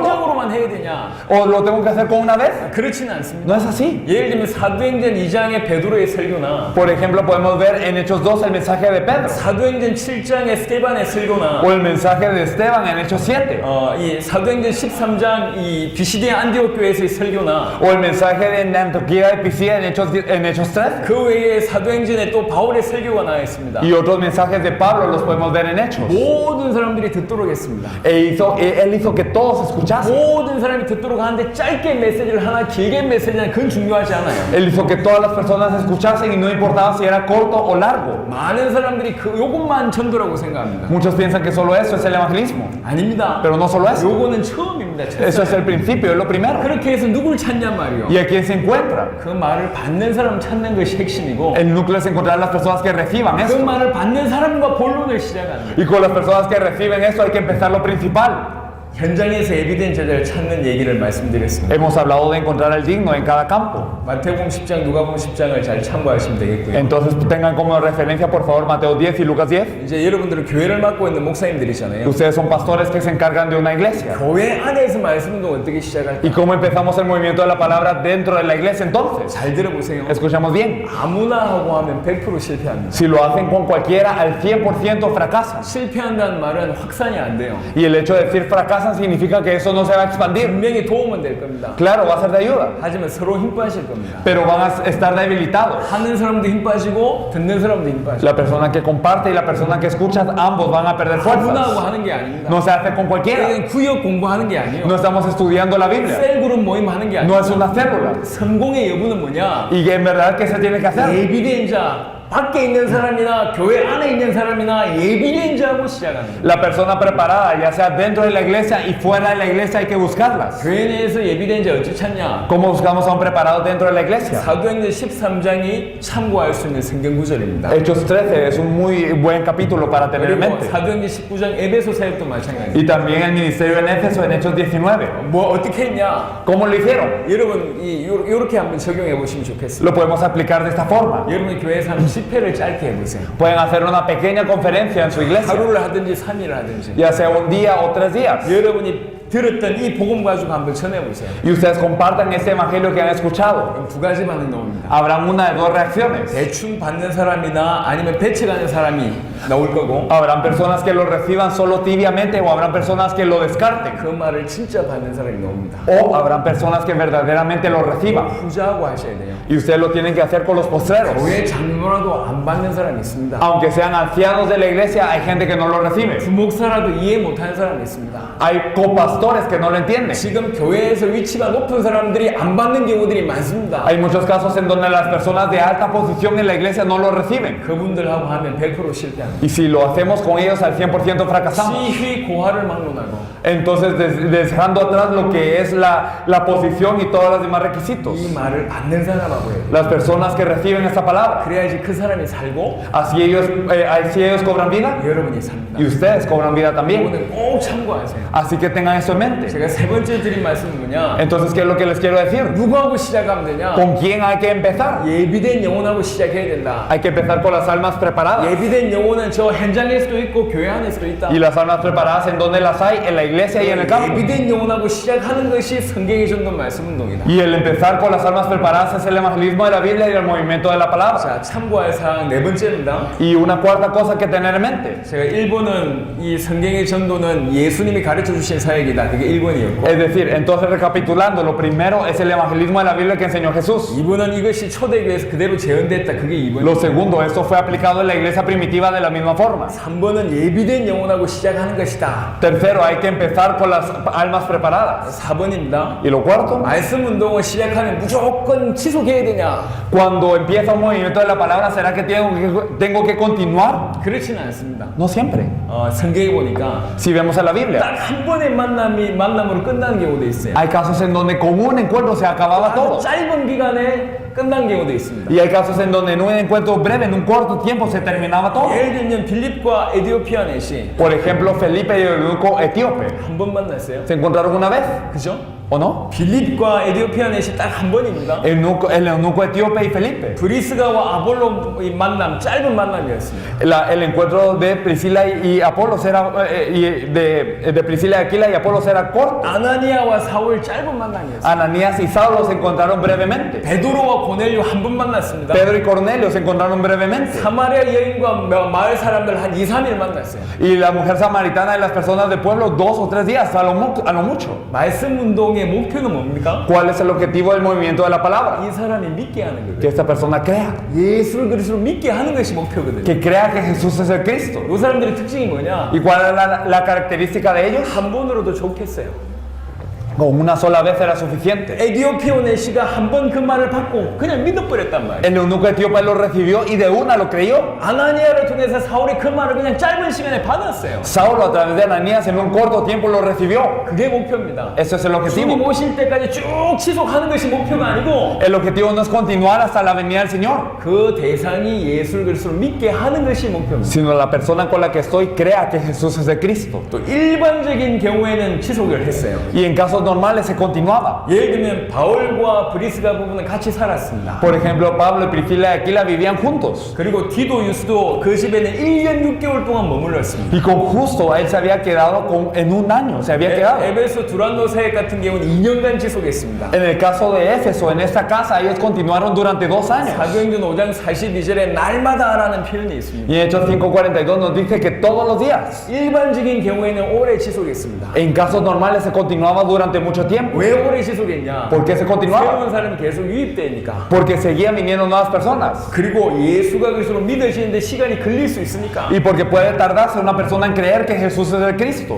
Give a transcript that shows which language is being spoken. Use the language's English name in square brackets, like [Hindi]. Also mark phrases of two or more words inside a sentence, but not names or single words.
[Korean] 한번적으로만 해야 되냐? [Spanish] ¿O lo tengo que hacer con una vez? [Korean] 그렇지는 않습니다. [Spanish] No es así. [Korean] 예를 들면 사도행전 2장의 베드로의 설교나 [Spanish] Por ejemplo, podemos ver en Hechos 2 el mensaje de Pedro. [Korean] 사도행전 7장의 스테반의 설교나 [Spanish] O el mensaje de Esteban en Hechos 7. [Korean] 이 사도행전 13장 이 비시디아 안디옥 교회에서의 설교나 [Spanish] O el mensaje de Antioquía de Pisidia en Hechos 3. [Korean] 그 외에 사도행전에 또 바울의 설교가 나와 있습니다. [Spanish] Y otros mensajes de Pablo los podemos ver en Hechos. [Korean] 모든 사람들이 듣도록 했습니다. [Spanish] Él hizo que todos escuchasen. [Korean] 모든 사람이 듣도록 하는데 짧게 메시지를 하나 길게 메시지를 하나 그건 중요하지 않아요. [Spanish] Él hizo que todas las personas escuchasen y no importaba si era corto o largo. [Korean] 많은 사람들이 요것만 전도라고 생각합니다. [Spanish] Muchos piensan que solo eso es el evangelismo. [Korean] 아닙니다. [Spanish] Pero no solo eso. [Korean] 요거는 처음입니다. [Spanish] Eso es el principio, es lo primero. [Korean] 그렇게 해서 누굴 찾냔 말이요. [Spanish] ¿Y a quién se encuentra? [Korean] 그 말을 받는 사람 찾는 것이 핵심이고 [Spanish] El núcleo es encontrar a las personas que reciban [Korean] 그 [Spanish] eso. [Korean] 말을 받는 사람과 본론을 시작하는 거예요. [Spanish] Y con las personas que reciben eso hay que empezar lo principal. [Korean] 현장에서 예비된 제자를 찾는 얘기를 말씀드렸습니다. [Spanish] Hemos hablado de encontrar el digno en cada campo. [Korean] 마태복음 10장, 누가복음 10장을 잘 참고하시면 되겠고요. [Spanish] Entonces tengan como referencia por favor Mateo 10 y Lucas 10. [Korean] 이제 여러분들은 교회를 맡고 있는 목사님들이잖아요. [Spanish] Ustedes son pastores que se encargan de una iglesia. [Korean] 교회 안에서 말씀 운동 어떻게 시작할까? [Spanish] ¿Y cómo empezamos el movimiento de la palabra dentro de la iglesia entonces? [Korean] 잘 들어보세요. [Spanish] Escuchamos bien. [Korean] 아무나 하고 하면 100% 실패합니다. [Spanish] Si lo hacen con cualquiera, al 100% fracasan. [Korean] 실패한다는 말은 확산이 안 돼요. [Spanish] Y el hecho de decir fracasan significa que eso no se va a expandir. [Korean] 분명히 도움은 될 겁니다. [Spanish] Claro, va a ser de ayuda, [Korean] 하지만 서로 힘 빠질 겁니다. [Spanish] pero van a estar debilitados. [Korean] 하는 사람도 힘 빠지고 듣는 사람도 힘 빠지고. [Spanish] La persona que comparte y la persona que escucha, ambos van a perder [Korean] 아무나 하고 [Spanish] fuerzas. [Korean] 하는 게 아닙니다. [Spanish] No se hace con cualquiera. [Korean] 이건 구역 공부하는 게 아니에요. [Spanish] No estamos estudiando la Biblia. [Korean] 셀그룹 모임 하는 게 [Spanish] No es [Korean] 아니에요. [Spanish] una célula. [Korean] 성공의 여부는 뭐냐? [Spanish] Y en verdad, ¿qué se tiene que hacer? [Korean] 예비된 자, 밖에 있는 사람이나 교회 안에 있는 사람이나 예비된 자하고 시작하는 거예요. [Spanish] La persona preparada, ya sea dentro de la iglesia y fuera de la iglesia, hay que buscarlas. [Korean] 교회 내에서 예비된 자 어찌 찾냐? [Spanish] ¿Cómo buscamos a un preparado dentro de la iglesia? [Korean] 사도행전 13장이 참고할 수 있는 성경 구절입니다. [Spanish] Hechos 13 es un muy buen capítulo para tener en [Korean] 그리고 [Spanish] mente. [Korean] 사도행전 19장 에베소 사역도 마찬가지예요. [Spanish] Y también el ministerio en Éfeso en Hechos 19. [Korean] 뭐 어떻게 했냐? [Spanish] ¿Cómo lo hicieron? [Korean] 여러분 이렇게 한번 적용해 보시면 좋겠어요. [Spanish] Lo podemos aplicar de esta forma. [Korean] 여러분 교회에서 한 집회를 짧게 해보세요. [Spanish] Pueden hacer una pequeña conferencia en su iglesia, [Korean] 하루를 하든지 3일을 하든지. [Spanish] ya sea un día o 3 días. [Korean] 여러분이 들었던 이 복음 가지고 한번 전해보세요. [Spanish] Y ustedes compartan ese evangelio que han escuchado. [Korean] 그럼 두 가지 반응 나옵니다. [Spanish] Habrán una de dos reacciones. [Korean] 대충 받는 사람이나 아니면 배척하는 사람이 나올 거고 [Spanish] Habrán personas que lo reciban solo tibiamente o habrán personas que lo descarten. [Korean] 그 말을 진짜 받는 사람이 나옵니다. [Spanish] O habrán personas que verdaderamente lo reciban. [Korean] 후자하고 하셔야 돼요. [Spanish] Y ustedes lo tienen que hacer con los postreros. [Korean] 교회 장로라도 안 받는 사람이 있습니다. [Spanish] Aunque sean ancianos de la iglesia, hay gente que no lo recibe. [Korean] 부목사라도 이해 못하는 사람이 있습니다. [Spanish] Hay copastores que no lo entienden. [Korean] 지금 교회에서 위치가 높은 사람들이 안 받는 경우들이 많습니다. [Spanish] Hay muchos casos en donde las personas de alta posición en la iglesia no lo reciben. [Korean] 그분들하고 하면 100% 실패합니다. [Spanish] Y si lo hacemos con ellos al 100% fracasamos. [Korean] 지휘 고하를 막론하고 [Spanish] Entonces, dejando atrás lo que es la posición y todos los demás requisitos. [Korean] 이 말을 받는 사람하고 해요. [Spanish] Las personas que reciben esta palabra. [Korean] 그래야지 그 사람이 살고 [Spanish] Así ellos cobran vida [Korean] 여러분이 삽니다. [Spanish] y ustedes cobran vida también. [Korean] 이거는 꼭 참고하세요. [Spanish] Así que tengan eso en mente. [Korean] 제가 세 번째 드린 말씀은 뭐냐? [Spanish] Entonces, ¿qué es lo que les quiero decir? [Korean] 누구하고 시작하면 되냐? [Spanish] ¿Con quién hay que empezar? [Korean] 예비된 영혼하고 시작해야 된다. [Spanish] Hay que empezar con las almas preparadas. [Korean] 예비된 영혼은 저 현장에서도 있고 교회 안에서도 있다. [Spanish] Y las almas preparadas, ¿en dónde las hay? En la iglesia y en el campo. [Korean] 예비된 영혼하고 시작하는 것이 성경의 전도 말씀 운동이다. [Spanish] Y el empezar con las almas preparadas es el evangelismo de la Biblia y el movimiento de la palabra. [Korean] 자, 참고할 사항 네 번째입니다. [Spanish] Y una cuarta cosa que tener en mente. [Korean] 제가 1번은 이 성경의 전도는 예수님이 가르쳐 주신 사역이다. 그게 1번이었고 [Spanish] Es decir, entonces recapitulando, lo primero es el evangelismo de la Biblia que enseñó Jesús. [Korean] 2번은 이것이 초대교회에서 그대로 재현됐다. 그게 2번이고 [Spanish] Lo segundo, esto fue aplicado en la iglesia primitiva de la misma forma. [Korean] 3번은 예비된 영혼하고 시작하는 것이다. [Spanish] Tercero, hay que empezar con las almas preparadas. [Korean] 4번입니다. [Spanish] Y lo cuarto, [Korean] 말씀 운동을 시작하면 무조건 지속해야 되냐? [Spanish] cuando empieza un movimiento de la palabra, ¿será que tengo que continuar? [Korean] 그렇지는 않습니다. [Spanish] No siempre. [Korean] 성경에 보니까 [Spanish] Si vemos en la Biblia, [Korean] 딱 한 번의 만남으로 끝나는 경우도 있어요. [Spanish] hay casos en donde con un encuentro se acababa [Korean] 아주 [Spanish] todo. [Korean] 짧은 기간에 끝난 경우도 있습니다. [Spanish] Y hay casos en donde en un encuentro breve, en un corto tiempo, se terminaba todo. [Korean] 예를 들면 빌립과 에디오피아 넷이 [Spanish] Por ejemplo, Felipe y el eunuco etíope. [Korean] 한 번 만났어요. [Spanish] ¿Se encontraron una vez? [Korean] 그죠? [Spanish] ¿O no? [Korean] 빌립과 에디오피아 넷이 딱 한 번입니다. [Spanish] El eunuco etíope y Felipe. [Korean] 브리스가와 아볼로의 만남, 짧은 만남이었습니다. [Spanish] El encuentro de Priscila y Apolos era de Priscila y Aquila y Apolos era corto. [Korean] 아나니아와 사울 짧은 만남이었습니다. [Spanish] Ananías y Saulo se encontraron brevemente. [Korean] 베드로와 고넬료 한 번 만났습니다. [Spanish] Pedro y Cornelio se encontraron brevemente. [Korean] 사마리아 여인과 마을 사람들 한 2, 3일 만났어요. [Spanish] Y la mujer samaritana y las personas del pueblo 2 o 3 días, a lo mucho. [Korean] 말씀 운동의 목표는 뭡니까? [Spanish] ¿Cuál es el objetivo del movimiento de la palabra? [Korean] 이 사람이 믿게 하는 거예요. [Spanish] Que esta persona crea. [Korean] 예수를 그리스도로 믿게 하는 것이 목표거든요. [Spanish] Que crea que Jesús es el Cristo. [Korean] 이 사람들의 특징이 뭐냐? [Spanish] ¿Y cuál es la característica de ellos? [Korean] 한 번으로도 좋겠어요. [Spanish] Con una sola vez era suficiente. [Korean] 에디오피아 내시가 한 번 그 말을 받고 그냥 믿어버렸단 말이에요. [Spanish] El eunuco etíope lo recibió y de una lo creyó. [Korean] 아나니아를 통해서 사울이 그 말을 그냥 짧은 시간에 받았어요. [Spanish] Saulo a través de Ananías en un corto tiempo lo recibió. [Korean] 그게 목표입니다. [Spanish] Ese es el [Korean] 주님 [Spanish] objetivo. [Korean] 오실 때까지 쭉 지속하는 것이 목표가 아니고 [Spanish] El objetivo no es continuar hasta la venida del Señor, [Korean] 그 대상이 예수 그리스도를 믿게 하는 것이 목표입니다. [Spanish] sino la persona con la que estoy crea que Jesús es de Cristo. [Korean] 또 일반적인 경우에는 지속을 했어요. [Spanish] Y en casos normales se continuaba. [Korean] 예를 들면 바울과 브리스가 부부는 같이 살았습니다. [Spanish] Por ejemplo, Pablo y Priscila y Aquila vivían juntos. [Korean] 그리고 디도 유스도 그 집에는 1년 6개월 동안 머물렀습니다. [Spanish] Y con justo él se había quedado en un año, se había quedado. [Korean] 에베소 두란노 사역 같은 경우는 2년간 지속했습니다. [Spanish] En el caso de Éfeso, en esta casa, ellos continuaron durante 2 años. [Korean] 사도행전 5장 42절에 날마다라는 표현이 있습니다. [Spanish] Y en Hechos 5:42 nos dice que todos los días. [Korean] 일반적인 경우에는 오래 지속했습니다. [Spanish] En casos normales se continuaba durante mucho tiempo. [Korean] 왜 오래 지속했냐? [Spanish] ¿Por qué se continuaba? [Korean] 새로운 사람이 계속 유입되니까. [Spanish] Porque seguían viniendo nuevas personas. [Korean] 그리고 예수가 그리스도로 믿어지는데 시간이 걸릴 수 있으니까. [Spanish] Y porque puede tardarse una persona en creer que Jesús es el Cristo.